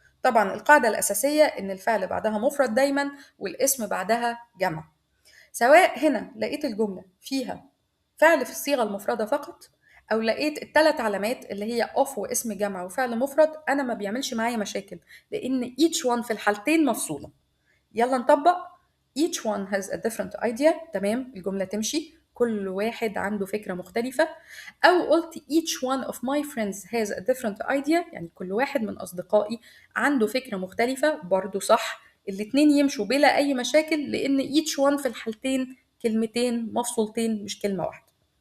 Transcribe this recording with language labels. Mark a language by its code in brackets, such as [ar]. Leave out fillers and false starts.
[ar] طبعا القاعدة الأساسية إن الفعل بعدها مفرد دايما والاسم بعدها جمع. سواء هنا لقيت الجملة فيها فعل في الصيغة المفردة فقط، أو لقيت الثلاث علامات اللي هي off واسم جمع وفعل مفرد، أنا ما بيعملش معايا مشاكل لأن each one في الحالتين مفصولة. يلا نطبق. [en] each one has a different idea. [ar] تمام، الجملة تمشي كل واحد عنده فكرة مختلفة. أو قلت [en] each one of my friends has a different idea، [ar] يعني كل واحد من أصدقائي عنده فكرة مختلفة، برضو صح، الاتنين يمشوا بلا أي مشاكل لأن each one في الحالتين كلمتين مفصولتين مش كلمة واحدة.